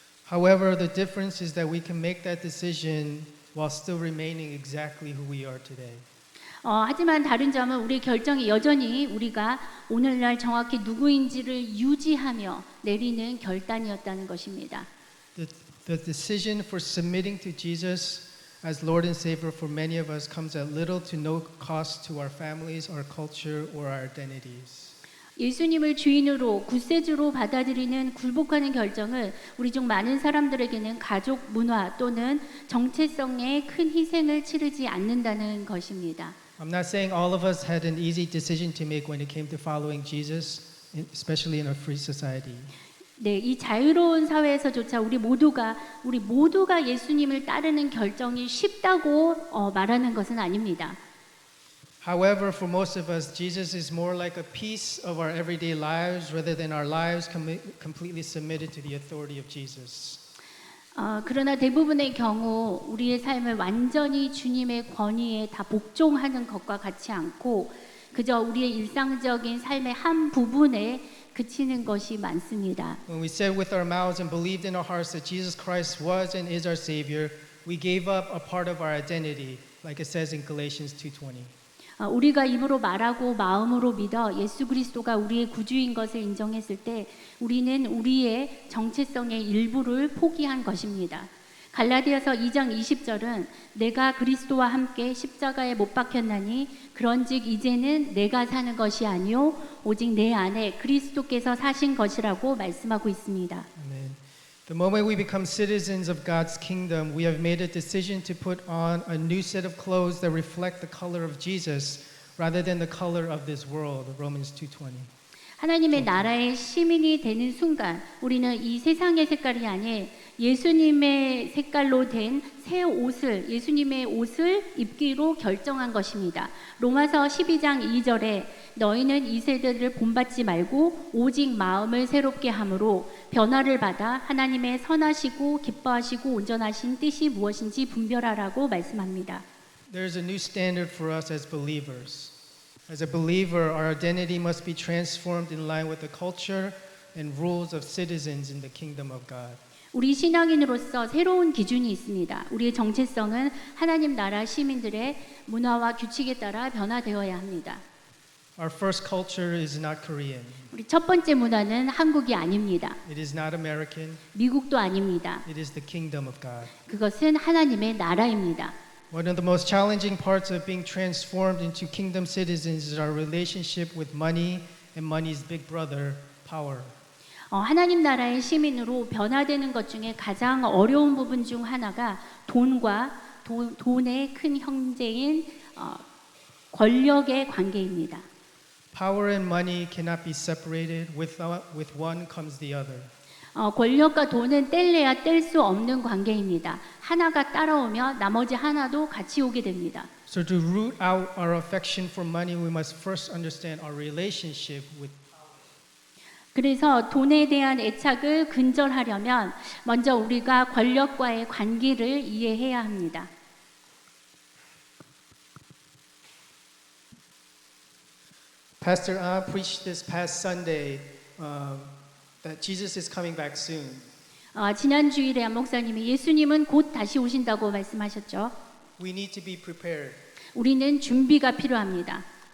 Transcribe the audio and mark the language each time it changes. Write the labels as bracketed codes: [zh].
[en] However, the difference is that we can make that decision while still remaining exactly who we are today. [ko] 하지만 다른 점은 우리 결정이 여전히 우리가 오늘날 정확히 누구인지를 유지하며 내리는 결단이었다는 것입니다. [en] The decision for submitting to Jesus as Lord and Savior for many of us comes at little to no cost to our families, our culture, or our identities. [ko] 예수님을 주인으로 구세주로 받아들이는 굴복하는 결정은 우리 중 많은 사람들에게는 가족 문화 또는 정체성에 큰 희생을 치르지 않는다는 것입니다. [en] I'm not saying all of us had an easy decision to make when it came to following Jesus, especially in a free society. [ko] 네, 이 자유로운 사회에서조차 우리 모두가 예수님을 따르는 결정이 쉽다고 말하는 것은 아닙니다. [en] However, for most of us, Jesus is more like a piece of our everyday lives rather than our lives completely submitted to the authority of Jesus. [ko] 그러나 대부분의 경우 우리의 삶을 완전히 주님의 권위에 다 복종하는 것과 같지 않고 그저 우리의 일상적인 삶의 한 부분에 그치는 것이 많습니다. [en] When we said with our mouths and believed in our hearts that Jesus Christ was and is our Savior, we gave up a part of our identity, like it says in Galatians 2:20. [ko] 우리가 입으로 말하고 마음으로 믿어 예수 그리스도가 우리의 구주인 것을 인정했을 때 우리는 우리의 정체성의 일부를 포기한 것입니다. 갈라디아서 2장 20절은 내가 그리스도와 함께 십자가에 못 박혔나니 그런즉 이제는 내가 사는 것이 아니요 오직 내 안에 그리스도께서 사신 것이라고 말씀하고 있습니다. [en] Amen. The moment we become citizens of God's kingdom, we have made a decision to put on a new set of clothes that reflect the color of Jesus rather than the color of this world. Romans 2:20. [ko] 하나님의 나라의 시민이 되는 순간 우리는 이 세상의 색깔이 아닌 예수님의 색깔로 된 새 옷을 예수님의 옷을 입기로 결정한 것입니다. 로마서 12장 2절에 너희는 이 세대를 본받지 말고 오직 마음을 새롭게 함으로 변화를 받아 하나님의 선하시고 기뻐하시고 온전하신 뜻이 무엇인지 분별하라고 말씀합니다. [en] There's a new standard for us as believers. As a believer, our identity must be transformed in line with the culture and rules of citizens in the kingdom of God. [ko] 우리 신앙인으로서 새로운 기준이 있습니다. 우리의 정체성은 하나님 나라 시민들의 문화와 규칙에 따라 변화되어야 합니다. [en] Our first culture is not Korean. [ko] 우리 첫 번째 문화는 한국이 아닙니다. [en] It is not American. [ko] 미국도 아닙니다. [en] It is the kingdom of God. [ko] 그것은 하나님의 나라입니다. [en] One of the most challenging parts of being transformed into kingdom citizens is our relationship with money and money's big brother, power. [ko] 하나님 나라의 시민으로 변화되는 것 중에 가장 어려운 부분 중 하나가 돈과 돈의 큰 형제인 권력의 관계입니다. [en] Power and money cannot be separated. With one comes the other. [ko] 권력과 돈은 뗄래야 뗄 수 없는 관계입니다. 하나가 따라오면 나머지 하나도 같이 오게 됩니다. [en] So to root out our affection for money, we must first understand our relationship with. [ko] 그래서 돈에 대한 애착을 근절하려면 먼저 우리가 권력과의 관계를 이해해야 합니다. [en] Pastor Ah preached this past Sunday that Jesus is coming back soon. [ko] 지난 주일에 안 목사님이 예수님은 곧 다시 오신다고 말씀하셨죠. [en] We need to be prepared. [ko] 우리는 준비가 필요합니다.